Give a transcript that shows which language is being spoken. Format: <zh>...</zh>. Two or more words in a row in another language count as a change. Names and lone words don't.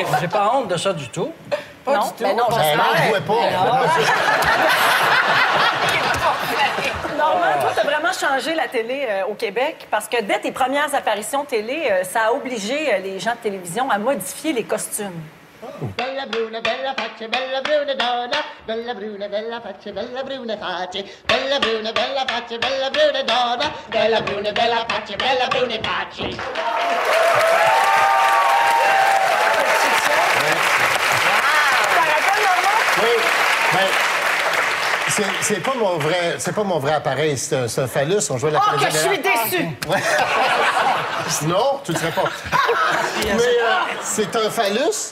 <fr>J'ai pas honte de ça du tout. Non, mais non, Ben non, je jouais pas. Normand, toi, t'as vraiment changé la télé au Québec parce que dès tes premières apparitions télé, ça a obligé les gens de télévision à modifier les costumes.</fr> <it>Bella bruna, bella faccia, bella bruna donna. Bella bruna, bella faccia, bella bruna faccia. Bella bruna, bella faccia, bella bruna donna. Bella bruna, bella faccia, bella bruna faccia.</it> <fr>Ça rappelle, Normand? Oui, ben, c'est pas mon vrai appareil, c'est un phallus. On jouait la Oh, comédie que je suis Bella. déçue! Non, tu le serais pas. Mais c'est un phallus.</fr>